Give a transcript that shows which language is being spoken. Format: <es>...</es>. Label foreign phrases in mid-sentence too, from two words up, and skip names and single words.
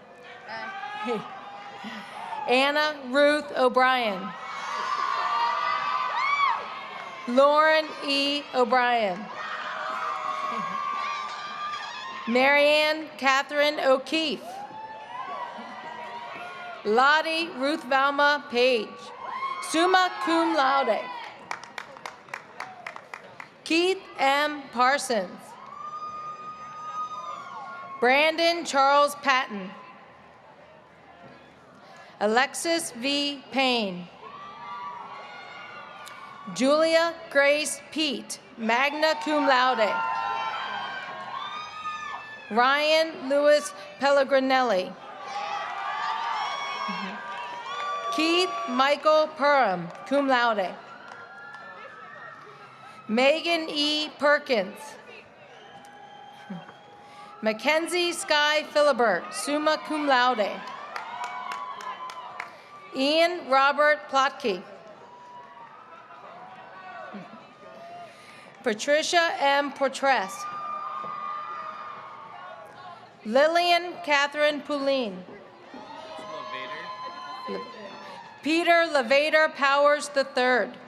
<en>Anna Ruth O'Brien. Lauren E. O'Brien. Marianne Catherine O'Keefe. Lottie Ruth Valma Page,</en> <la>summa cum laude.</la> <en>Keith M. Parsons. Brandon Charles Patton. Alexis V. Payne. Julia Grace Pete,</en> <la>magna cum laude.</la> <en>Ryan Louis Pellegrinelli. Keith Michael Perham,</en> <la>cum laude.</la> <en>Megan E. Perkins. Mackenzie Sky Philibert,</en> <la>summa cum laude.</la> <en>Ian Robert Plotke. Patricia M. Portress. Lillian Catherine Poulin. Peter Levader Powers III.</en>